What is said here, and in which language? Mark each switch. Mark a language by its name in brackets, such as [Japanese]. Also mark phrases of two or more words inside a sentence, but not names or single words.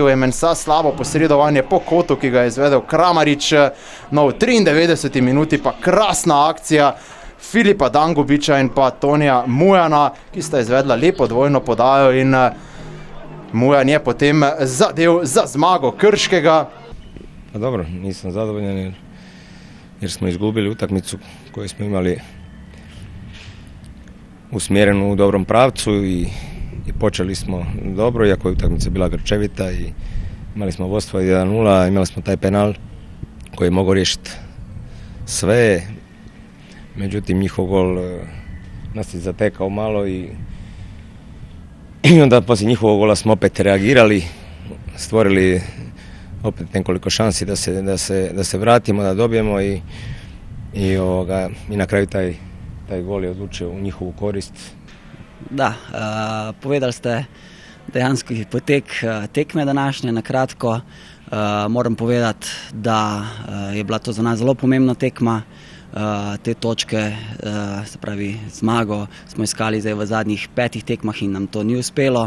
[Slovenian] Je Mensah slabo posredovanje po kotu, ki ga je izvedel Kramarič. No, v 93. minuti pa krasna akcija Filipa Dangubiča in pa Tonija Mujana, ki sta izvedla lepo dvojno podajo in Mujan je potem zadev za zmago Krškega. [Croatian] Pa dobro, nisam zadovoljan jer smo izgubili utakmicu koju smo imali usmjerenu u dobrom pravcu i počeli smo dobro, iako je utakmica bila grčevita i imali smo vodstvo 1-0, imali smo taj penal koji je mogao riješiti sve, međutim njihov gol nas je zatekao malo i onda poslije njihovog gola smo opet reagirali, stvorili opet nekoliko šansi da se vratimo, da dobijemo i na kraju taj gol je odlučio u njihovu korist. Da, [Slovenian] povedali ste, dejanski potek tekme današnje na kratko. Moram povedati, da je bila to za nas zelo pomembna tekma. Te točke, se pravi zmago, smo iskali zdaj v zadnjih 5 tekmah in nam to ni uspelo.